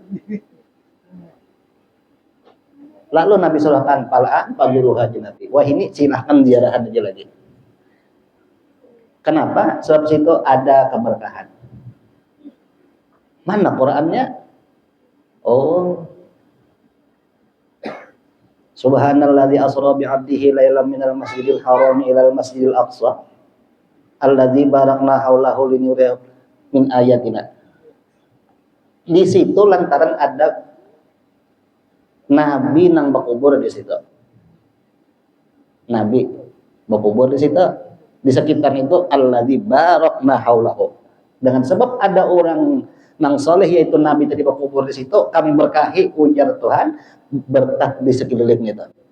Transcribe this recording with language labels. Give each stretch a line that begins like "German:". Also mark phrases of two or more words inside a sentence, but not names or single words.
Banjar: Lalu Nabi surahkan palaan paguruha jan Nabi. Wah ini silahkan ziarahan aja lagi. Kenapa? Sebab situ ada keberkahan. Mana Qur'annya? Oh.
Arabic: سبحان الذي أسرى بعبده ليلا من المسجد الحرام إلى المسجد الأقصى الذي باركنا حوله لنريه من آياتنا.
Banjar: Di situ lantaran ada Nabi nang berkubur di situ. Nabi berkubur di situ. Di sekitar itu
Arabic: الذي باركنا حوله.
Banjar: Dengan sebab ada orang nang soleh yaitu Nabi tadi berkubur di situ, kami berkahi ujar Tuhan berkat di sekeliling itu.